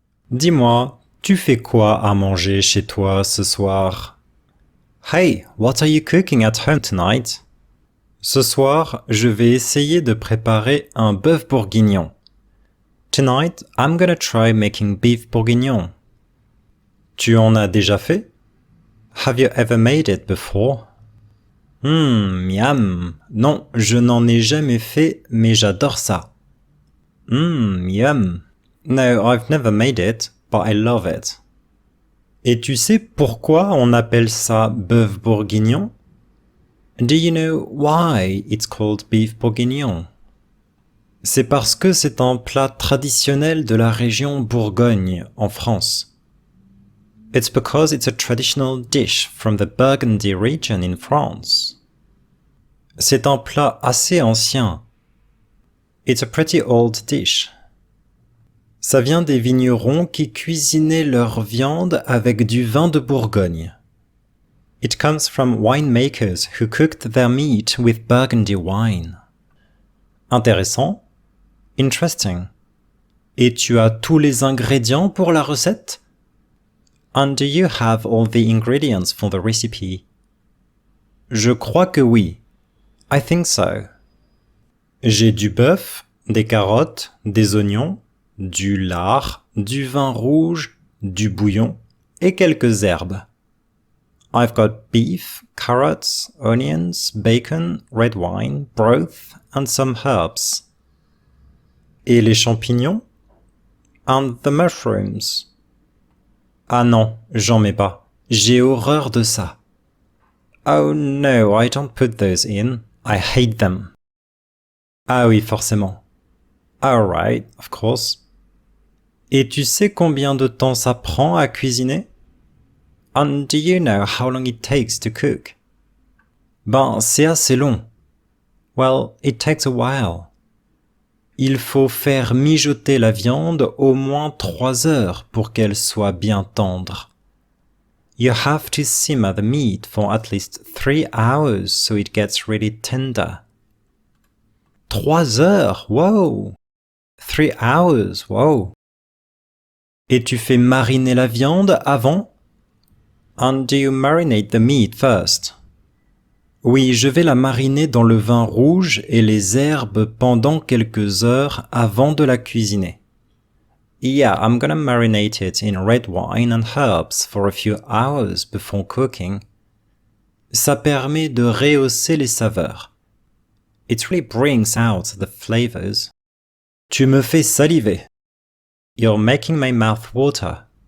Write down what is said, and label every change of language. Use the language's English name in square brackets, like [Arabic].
[French] Dis-moi, tu fais quoi à manger chez toi ce soir? [English] Hey, what are you cooking at home tonight? [French] Ce soir, je vais essayer de préparer un bœuf bourguignon. [English] Tonight, I'm gonna try making beef bourguignon. [French] Tu en as déjà fait? [English] Have you ever made it before? [French] Miam. Non, je n'en ai jamais fait, mais j'adore ça. [English] Yum. No, I've never made it, but I love it. [French] Et tu sais pourquoi on appelle ça bœuf bourguignon? [English] Do you know why it's called beef bourguignon? [French] C'est parce que c'est un plat traditionnel de la région Bourgogne, en France. [English] It's because it's a traditional dish from the Burgundy region in France. [French] C'est un plat assez ancien. [English] It's a pretty old dish. [French] Ça vient des vignerons qui cuisinaient leur viande avec du vin de Bourgogne. [English] It comes from winemakers who cooked their meat with Burgundy wine. [French] Intéressant. [English] Interesting. [French] Et tu as tous les ingrédients pour la recette? [English] And do you have all the ingredients for the recipe? [French] Je crois que oui. [English] I think so. [French] J'ai du bœuf, des carottes, des oignons, du lard, du vin rouge, du bouillon et quelques herbes. [English] I've got beef, carrots, onions, bacon, red wine, broth and some herbs. [French] Et les champignons? [English] And the mushrooms. [French] Ah non, j'en mets pas. J'ai horreur de ça. [English] Oh no, I don't put those in. I hate them. [French] Ah oui, forcément. [English] Alright, of course. [French] Et tu sais combien de temps ça prend à cuisiner? [English] And do you know how long it takes to cook? [French] C'est assez long. [English] Well, it takes a while. [French] Il faut faire mijoter la viande au moins 3 heures pour qu'elle soit bien tendre. [English] You have to simmer the meat for at least 3 hours so it gets really tender. [French] 3 heures, wow! [English] 3 hours, wow. [French] Et tu fais mariner la viande avant? [English] And do you marinate the meat first? [French] Oui, je vais la mariner dans le vin rouge et les herbes pendant quelques heures avant de la cuisiner. [English] Yeah, I'm gonna marinate it in red wine and herbs for a few hours before cooking. [French] Ça permet de rehausser les saveurs. [English] It really brings out the flavors. [French] Tu me fais saliver. [English] You're making my mouth water.